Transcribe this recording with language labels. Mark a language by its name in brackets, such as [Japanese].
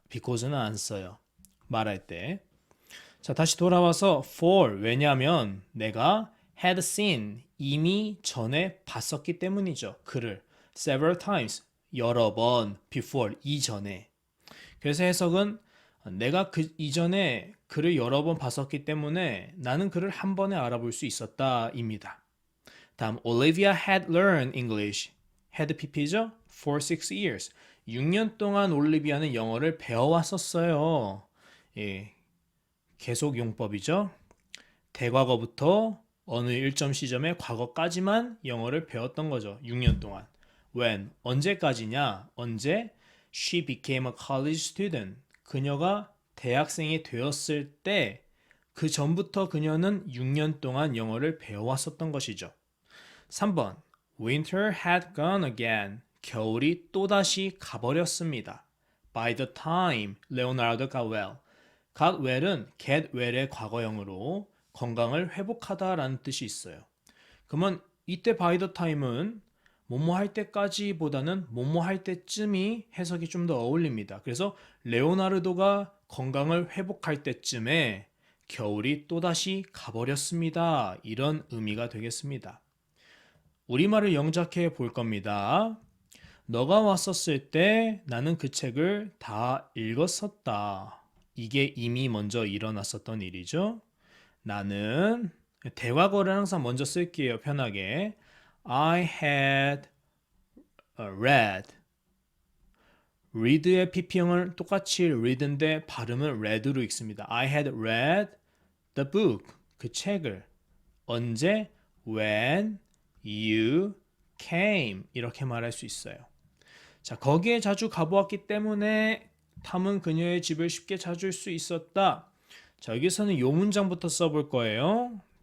[Korean] because는 안 써요. 말할 때. 자, 다시 돌아와서 for 왜냐면 내가 had seen 이미 전에 봤었기 때문이죠. 그를 several times 여러 번 before 이전에. 그래서 해석은 내가 그 이전에 그를 여러 번 봤었기 때문에 나는 그를 한 번에 알아볼 수 있었다입니다. [English] 다음 Olivia had learned English. had pp죠? For 6 years. [Korean] 6년 동안 올리비아는 영어를 배워왔었어요. 예, 계속 용법이죠. 대과거부터 어느 일점 시점의 과거까지만 영어를 배웠던 거죠. 6년 동안. When? 언제까지냐? 언제? [English] She became a college student. [Korean] 그녀가 대학생이 되었을 때 그 전부터 그녀는 6년 동안 영어를 배워왔었던 것이죠. [English] 3번. Winter had gone again. [Korean] 겨울이 또다시 가버렸습니다. [English] By the time Leonardo got well. [Korean] got well은 get well의 과거형으로 건강을 회복하다라는 뜻이 있어요. 그러면 이때 by the time은 뭐뭐 할 때까지보다는 뭐뭐 할 때쯤이 해석이 좀 더 어울립니다. 그래서 레오나르도가 건강을 회복할 때쯤에 겨울이 또다시 가버렸습니다. 이런 의미가 되겠습니다. 우리말을 영작해 볼 겁니다. 너가 왔었을 때 나는 그 책을 다 읽었었다. 이게 이미 먼저 일어났었던 일이죠. 나는 대과거를 항상 먼저 쓸게요. 편하게. [English] I had read. [Korean] read의 pp형은 똑같이 read인데 발음은 read로 읽습니다. [English] I had read the book. [Korean] 그 책을. 언제? [English] When you came [Korean] 이렇게 말할 수 있어요. 자, 거기에 자주 가보았기 때문에 탐은 그녀의 집을 쉽게 찾을 수 있었다. 자, 여기서는 요 문장부터 써볼 거예요.